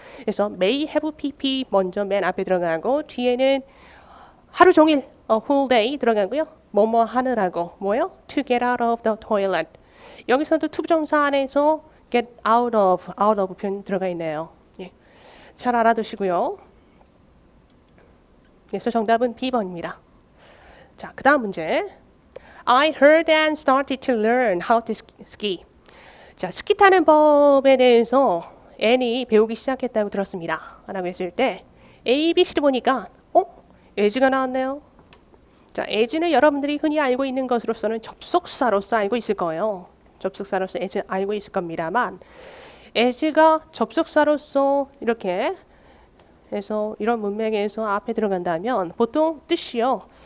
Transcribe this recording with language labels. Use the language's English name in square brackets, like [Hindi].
[Korean] 그래서 may have pp 먼저 맨 앞에 들어가고 뒤에는 하루 종일 [English] a whole day [Korean] 들어가고요. 뭐뭐 하느라고 뭐요? [English] To get out of the toilet. [Korean] 여기서도 투부정사 안에서 get out of 표현 들어가 있네요. 예. 잘 알아두시고요. 그래서 정답은 B번입니다. 자, 그 다음 문제. [English] I heard and started to learn how to ski. [Korean] 자, 스키 타는 법에 대해서 N이 배우기 시작했다고 들었습니다. 라고 했을 때 A, B, C를 보니까 as가 나왔네요. 자, as는 여러분들이 흔히 알고 있는 것으로서는 접속사로서 알고 있을 거예요. 접속사로서 as 알고 있을 겁니다만 as가 접속사로서 이렇게 해서 이런 문맥에서 앞에 들어간다면 보통 뜻이요.